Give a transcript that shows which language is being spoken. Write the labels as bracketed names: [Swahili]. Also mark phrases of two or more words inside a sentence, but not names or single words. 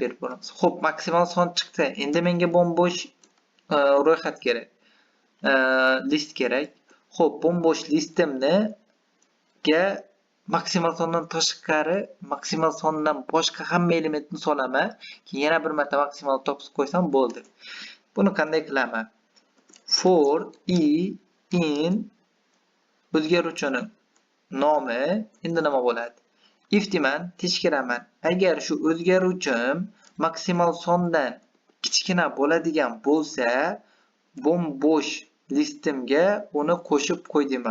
[Uzbek] Xo'p, maksimal son chiqdi. Endi menga bo'sh ro'yxat kerak. List kerak. Xo'p, bo'sh listimni maksimal sondan tashqari, maksimal sondan boshqa hamma elementni solaman. Keyin yana bir marta maksimal topib qo'ysam bo'ldi. Buni qanday qilaman? [English] For i in [Uzbek] o'zgaruvchining nomi endi nima bo'ladi? If deyman, tekshiraman. Agar shu o'zgaruvchim maksimal sondan kichkina bo'ladigan bo'lsa, bo'sh listimga uni qo'shib qo'y deyman.